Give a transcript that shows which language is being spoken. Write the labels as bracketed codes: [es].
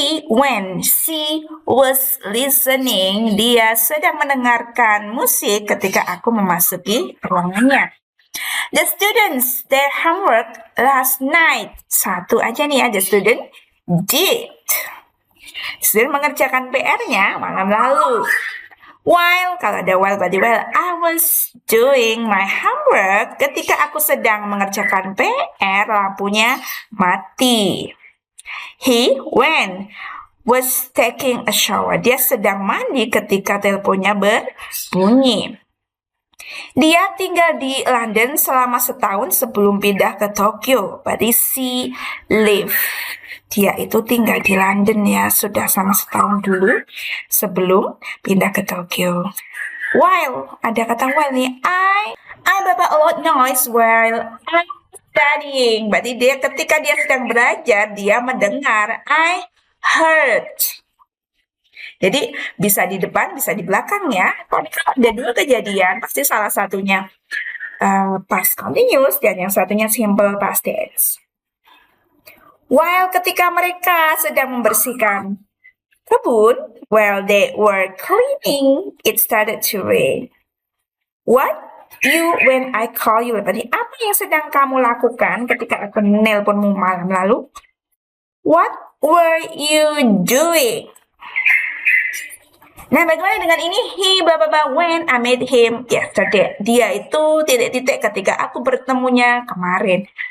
[en] When she was listening, [id] dia sedang mendengarkan musik ketika aku memasuki ruangannya. [en] The students, their homework last night. [id] Satu aja nih ya, [en] the student did. [id] Student mengerjakan PR-nya malam lalu. [en] While, [id] kalau ada while berarti [en] I was doing my homework. [id] Ketika aku sedang mengerjakan PR, lampunya mati. [en] When was taking a shower. [id] Dia sedang mandi ketika teleponnya berbunyi. Dia tinggal di London selama setahun sebelum pindah ke Tokyo. [en] Berarti she live. [id] Dia itu tinggal di London ya, sudah selama setahun dulu sebelum pindah ke Tokyo. While, ada kata while nih. [en] I made a lot noise while I'm studying. [id] Berarti dia ketika dia sedang belajar, dia mendengar. [en] I heard. [id] Jadi bisa di depan, bisa di belakang ya. Kalau ada dua kejadian, pasti salah satunya past continuous dan yang satunya simple past tense. [en] While [id] ketika mereka sedang membersihkan kebun, [en] while they were cleaning, it started to rain. What you when I call you? [id] Berarti apa yang sedang kamu lakukan ketika aku menelponmu malam lalu? [en] What were you doing? [id] Nah, bagaimana dengan ini? [en] He, when I met him yesterday. [id] Dia itu titik-titik ketika aku bertemunya kemarin.